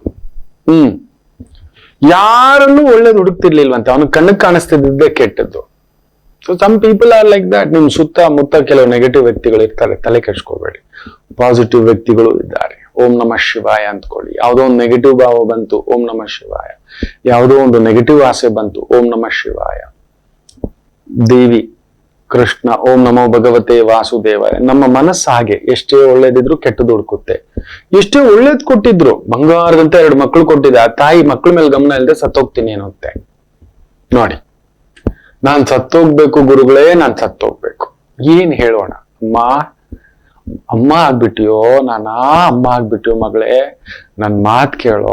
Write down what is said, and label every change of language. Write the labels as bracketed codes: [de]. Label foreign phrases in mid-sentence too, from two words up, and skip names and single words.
[kn] ಯಾರನ್ನೂ ಒಳ್ಳೇದು ಹುಡುಕ್ತಿರ್ಲಿಲ್ವಂತೆ, ಅವನು ಕಣ್ಣಕ್ಕೆ ಕಾಣಿಸ್ತಿದ್ದೇ ಕೆಟ್ಟದ್ದು. [en] So some people are like that. [kn] ನಿಮ್ ಸುತ್ತಮುತ್ತ ಕೆಲವು ನೆಗೆಟಿವ್ ವ್ಯಕ್ತಿಗಳು ಇರ್ತಾರೆ, ತಲೆ ಕೆಡ್ಸ್ಕೋಬೇಡಿ. ಪಾಸಿಟಿವ್ ವ್ಯಕ್ತಿಗಳು ಇದ್ದಾರೆ. [sa] ಓಂ ನಮಃ ಶಿವಾಯ [kn] ಅಂದ್ಕೊಳ್ಳಿ. ಯಾವುದೋ ಒಂದು ನೆಗೆಟಿವ್ ಭಾವ ಬಂತು, [sa] ಓಂ ನಮಃ ಶಿವಾಯ. [kn] ಯಾವುದೋ ಒಂದು ನೆಗೆಟಿವ್ ಆಸೆ ಬಂತು, [sa] ಓಂ ನಮಃ ಶಿವಾಯ. ದೇವಿ, ಕೃಷ್ಣ, ಓಂ ನಮೋ ಭಗವತೆ ವಾಸುದೇವಾಯ. [kn] ನಮ್ಮ ಮನಸ್ಸು ಹಾಗೆ, ಎಷ್ಟೇ ಒಳ್ಳೇದಿದ್ರು ಕೆಟ್ಟದ್ದು ಹುಡುಕುತ್ತೆ. ಎಷ್ಟೇ ಒಳ್ಳೇದ್ ಕೊಟ್ಟಿದ್ರು, ಬಂಗಾರದಂತ 2 ಮಕ್ಕಳು ಕೊಟ್ಟಿದ್ದೆ, ಆ ತಾಯಿ ಮಕ್ಕಳ ಮೇಲೆ ಗಮನ ಇಲ್ಲದೆ ಸತ್ತೋಗ್ತೀನಿ ಅನ್ನುತ್ತೆ. ನೋಡಿ, ನಾನ್ ಸತ್ತೋಗ್ಬೇಕು ಗುರುಗಳೇ, ನಾನ್ ಸತ್ತೋಗ್ಬೇಕು. ಏನ್ ಹೇಳೋಣ? ಅಮ್ಮ ಆಗ್ಬಿಟ್ಟಿಯೋ, ಅಮ್ಮ ಆಗ್ಬಿಟ್ಟಿಯೋ ಮಗಳೇ, ನನ್ ಮಾತ್ ಕೇಳೋ.